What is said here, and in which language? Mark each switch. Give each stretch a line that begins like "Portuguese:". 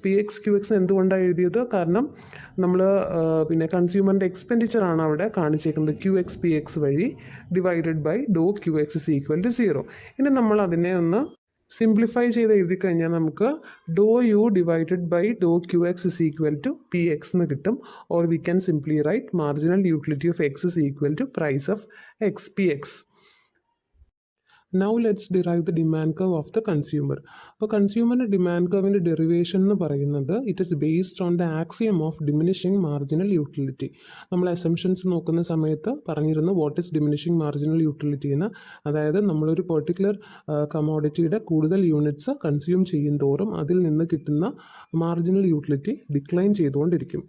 Malayalam: P X Q X എന്തുകൊണ്ടാണ് എഴുതിയത്? കാരണം നമ്മൾ പിന്നെ കൺസ്യൂമറിൻ്റെ എക്സ്പെൻഡിച്ചറാണ് അവിടെ കാണിച്ചേക്കുന്നത് ക്യു എക്സ് പി എക്സ് വഴി
English: Divided by do q x is equal to 0.
Malayalam: ഇനി നമ്മൾ അതിനെ ഒന്ന് സിംപ്ലിഫൈ ചെയ്ത് എഴുതി കഴിഞ്ഞാൽ നമുക്ക്
English: do u divided by do q x is equal to p x
Malayalam: എന്ന് കിട്ടും.
English: Or we can simply write marginal utility of x is equal to price of x p x. Now let's derive the demand curve of the consumer.
Malayalam: അപ്പോൾ കൺസ്യൂമറിൻ്റെ demand കർവിൻ്റെ derivation എന്ന് പറയുന്നത്
English: It is based on the axiom of diminishing marginal utility.
Malayalam: നമ്മൾ assumptions നോക്കുന്ന സമയത്ത് പറഞ്ഞിരുന്നു
English: what is diminishing marginal utility
Malayalam: എന്ന്. അതായത് നമ്മളൊരു പെർട്ടിക്കുലർ കമോഡിറ്റിയുടെ കൂടുതൽ യൂണിറ്റ്സ് കൺസ്യൂം ചെയ്യും തോറും അതിൽ നിന്ന് കിട്ടുന്ന മാർജിനൽ യൂട്ടിലിറ്റി ഡിക്ലൈൻ ചെയ്തുകൊണ്ടിരിക്കും.